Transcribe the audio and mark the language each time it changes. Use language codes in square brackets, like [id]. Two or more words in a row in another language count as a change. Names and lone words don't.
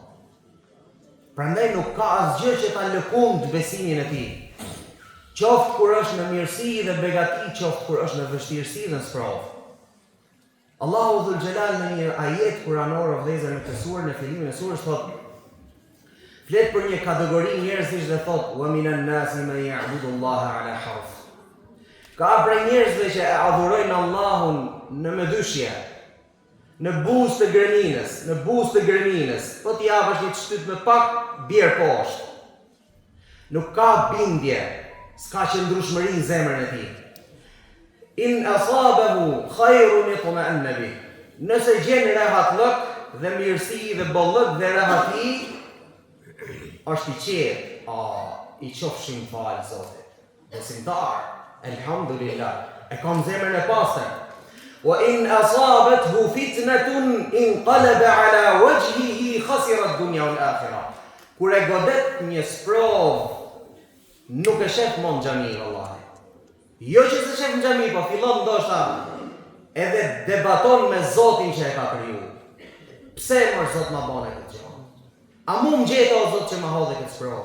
[sq] Prandaj nuk ka asgjë që ta lëkund besimin e tij. Qoftë kur është në mirësi dhe begati, qoftë kur është në vështirësi dhe në sprovë. Allahu [ar] ذو الجلال [sq] në një ajet kuranor vëllezër në këtë surë, në fillimin e surës thotë, flet për një kategori njerëzish dhe thotë: [ar] "ومن الناس من يعبد الله على حرف." [sq] Ka prej njerëzve që e adhurojnë Allahun në mëdyshje, në buzë të greminës, po t'i japësh një shtyt me pak, bjerë poshtë. Nuk ka bindje, s'ka qëndrueshmëri në zemrën e tij. [ar] إن أصابه خير اطمأن به. [sq] Nëse gjen rehatlëk dhe mirësi dhe bollëk dhe rehati, është i qetë, i qofshin falë Zotit. Besimtar, elhamdulillah, e kam zemrën e pastër. [ar] وإن أصابته فتنة انقلب على وجهه خسر الدنيا والآخرة. [sq] Kur e godet një sprov, nuk e shef mon xhamin vallahi. Jo që se shef në xhami, po fillon ndoshta edhe debaton me Zotin që e ka kriju. Pse mos Zot ma bën këtë gjë? A mu më gjeta o Zot që ma hodhe këtë sprov?